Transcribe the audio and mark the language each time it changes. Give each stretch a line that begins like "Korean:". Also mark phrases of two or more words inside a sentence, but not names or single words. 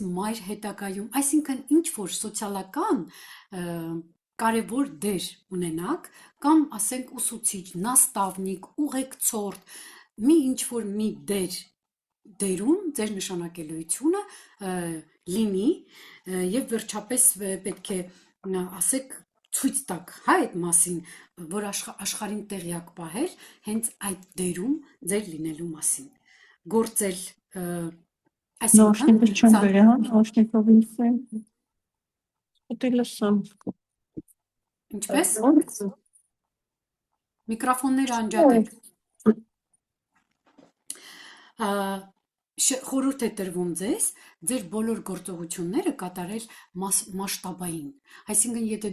Armenian: մայր հետագայում, այսինքն ինչ որ սոցիալական կարևոր դեր ունենաք, կամ ասենք ուսուցիչ, նաստավնիկ, ուղեկցորդ, մի ինչ որ մի դերում ձեր նշանակելիությունը լինի եւ վերջապես պետք է ասեք ցույց տաք այդ մասին, որ աշխարհին տեղյակ պահել հենց այդ դերում ձեր լինելու մասին։ Գործել
Russian: Наушники чем были, а? Наушников не Купили сам.
Armenian: Ինչպես միկրոֆոնները անջատեք։ Խորհուրդ է տրվում ձեր բոլոր գործողությունները կատարել մասշտաբային։ Այսինքն, եթե